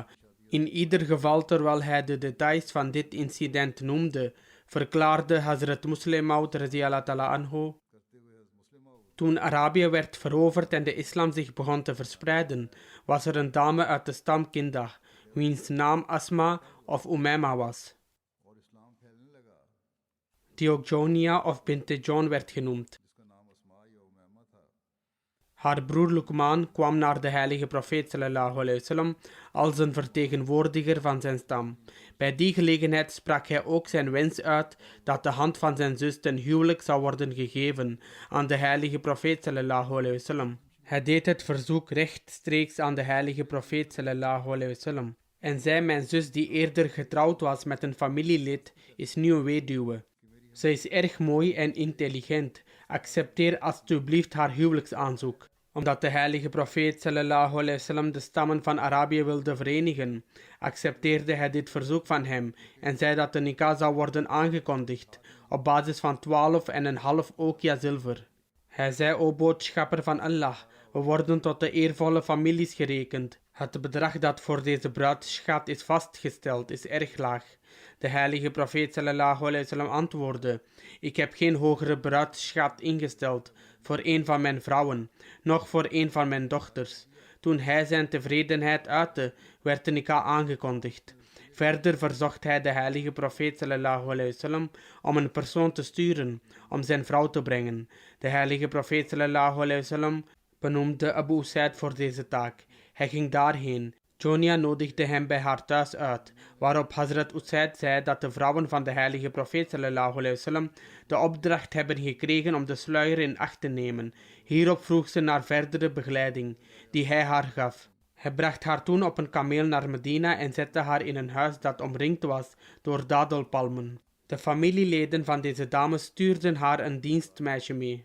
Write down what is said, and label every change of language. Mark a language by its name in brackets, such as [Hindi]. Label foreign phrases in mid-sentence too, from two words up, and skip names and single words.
[Dutch] In ieder geval, terwijl hij de details van dit incident noemde, verklaarde Hazrat Muslim Maud [Arabic] رضي الله تعالى عنه: [Dutch] toen Arabië werd veroverd en de islam zich begon te verspreiden, was er een dame uit de stam Kindah, wiens naam Asma of Umayma was, die ook Jonia of Binte John werd genoemd. Haar broer Luqman kwam naar de heilige profeet [Arabic] صلى الله عليه وسلم [Dutch] als een vertegenwoordiger van zijn stam. Bij die gelegenheid sprak hij ook zijn wens uit dat de hand van zijn zus ten huwelijk zou worden gegeven aan de heilige profeet [Arabic] صلى الله عليه وسلم. [Dutch] Hij deed het verzoek rechtstreeks aan de heilige profeet [Arabic] صلى الله عليه وسلم [Dutch] en zei: mijn zus die eerder getrouwd was met een familielid is nu een weduwe. Ze is erg mooi en intelligent. Accepteer alstublieft haar huwelijksaanzoek. Omdat de heilige profeet [Arabic] صلى الله عليه وسلم [Dutch] de stammen van Arabië wilde verenigen, accepteerde hij dit verzoek van hem en zei dat de nikah zou worden aangekondigd op basis van 12,5 okia zilver. Hij zei: o boodschapper van Allah, we worden tot de eervolle families gerekend. Het bedrag dat voor deze bruidsschat is vastgesteld is erg laag. De heilige profeet [Arabic] صلى الله عليه وسلم [Dutch] antwoordde: ik heb geen hogere bruidsschat ingesteld voor een van mijn vrouwen, noch voor een van mijn dochters. Toen hij zijn tevredenheid uitte, werd de nikah aangekondigd. Verder verzocht hij de heilige profeet [Arabic] صلى الله عليه وسلم [Dutch] om een persoon te sturen om zijn vrouw te brengen. De heilige profeet [Arabic] صلى الله عليه وسلم [Dutch] benoemde Abu Usaid voor deze taak. Hij ging daarheen. Jonia nodigde hem bij haar thuis uit, waarop Hazrat Usaid zei dat de vrouwen van de heilige profeet [Arabic] صلى الله عليه وسلم [Dutch] de opdracht hebben gekregen om de sluier in acht te nemen. Hierop vroeg ze naar verdere begeleiding, die hij haar gaf. Hij bracht haar toen op een kameel naar Medina en zette haar in een huis dat omringd was door dadelpalmen. De familieleden van deze dame stuurden haar een dienstmeisje mee.